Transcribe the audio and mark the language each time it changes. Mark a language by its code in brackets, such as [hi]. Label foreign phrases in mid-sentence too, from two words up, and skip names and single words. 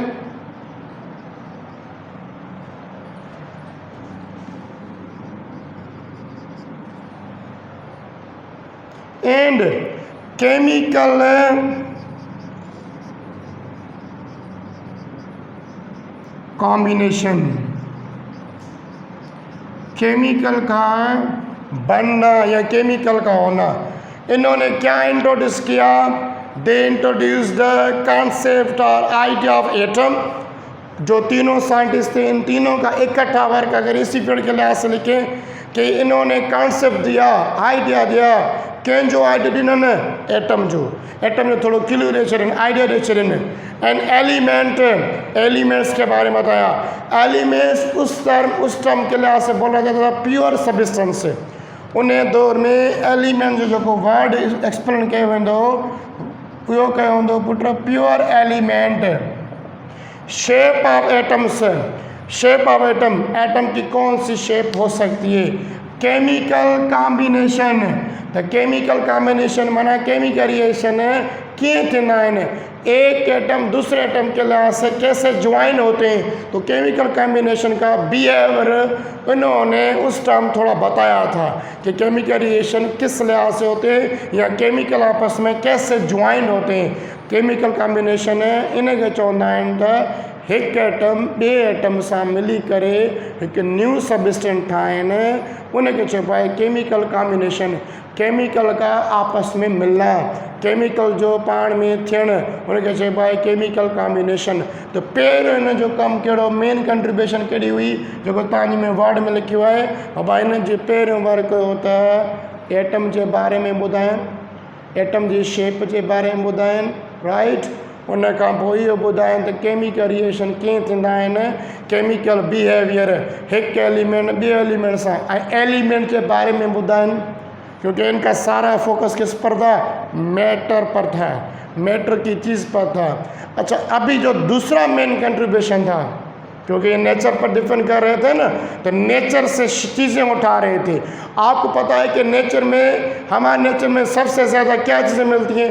[en] and chemical combination, [hi] केमिकल का बनना या केमिकल का होना। इन्होंने क्या इंट्रोड्यूस किया? [en] they introduce the concept or idea of atom. [hi] जो तीनों साइंटिस्ट थे, इन तीनों का इकट्ठा वर्क अगर इसी पीरियड के लिहाज से लिखें कि इन्होंने कॉन्सेप्ट दिया, आइडिया दिया। [sd] कंहिंजो आइडिया ॾिननि? एटम जो थोड़ो क्लियर ॾेई छॾनि, आइडिया ॾेई छॾनि। [hi] एंड एलिमेंट्स के बारे में बताया। एलिमेंट्स उस टर्म के लिहाज से बोला जाता था [en] pure substance. [sd] उन दौर में एलिमेंट जो जेको वर्ड एक्सप्लेन कयो वेंदो, इहो कयो वेंदो [en] put pure element. shape of atoms, [hi] एटम की कौन सी शेप हो सकती है? [en] chemical combination, the chemical combination माना chemical reaction [sd] कीअं थींदा आहिनि, [hi] एक एटम दूसरे एटम के लिहाज से कैसे ज्वाइन होते हैं। तो [en] chemical combination [hi] का बिहेवियर इन्होंने उस टाइम थोड़ा बताया था कि [en] chemical reaction [hi] किस लिहाज से होते हैं या केमिकल आपस में कैसे ज्वाइन होते हैं। [en] chemical combination [sd] इनखे चवंदा आहिनि त हिकु एटम ॿिए एटम सां मिली करे हिकु [en] new substance [sd] ठाहिनि, उनखे चइबो आहे [en] chemical combination. [hi] केमिकल का आपस में मिलना, [sd] केमिकल जो पाण में थियणु, उनखे चइबो आहे [en] chemical combination. [sd] त पहिरियों हिन जो कमु कहिड़ो, [en] main contribution [sd] कहिड़ी हुई, जेको तव्हांजे में वर्ड में लिखियो आहे। बाबा हिन जे पहिरियों वर्क हुयो त एटम जे बारे में ॿुधाइनि, एटम जी शेप जे बारे में ॿुधाइनि, राइट। उन खां पोइ इहो ॿुधाइनि त [en] chemical reaction [sd] कीअं थींदा आहिनि, [en] chemical behaviour [sd] हिकु एलिमेंट ॿिए एलिमेंट सां, ऐं एलिमेंट जे बारे में ॿुधाइनि, [hi] क्योंकि इनका सारा फोकस किस पर था? मैटर पर था, मैटर की चीज़ पर था। अच्छा, अभी जो दूसरा [en] main contribution [hi] था, क्योंकि ये नेचर पर डिपेंड कर रहे थे ना, तो नेचर से चीज़ें उठा रहे थे। आपको पता है कि नेचर में, हमारे नेचर में सबसे ज़्यादा क्या चीज़ें मिलती हैं?